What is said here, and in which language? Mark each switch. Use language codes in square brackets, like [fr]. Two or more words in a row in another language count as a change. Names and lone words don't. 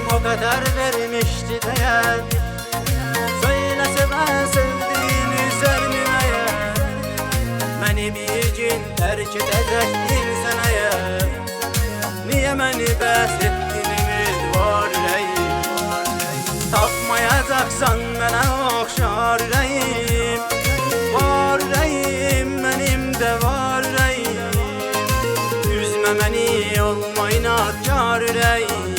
[tr] kadar vermişti değer. Söylese ben sevdiğini sevmeye, beni bir gün terk edecektin sen eğer. [az] Niye beni bəs ettin ümid var ürəyim? Tapmayacaksan mənə oxşar ürəyim. Var ürəyim, mənim də var ürəyim. Üzmə məni olma inadkar ürəyim.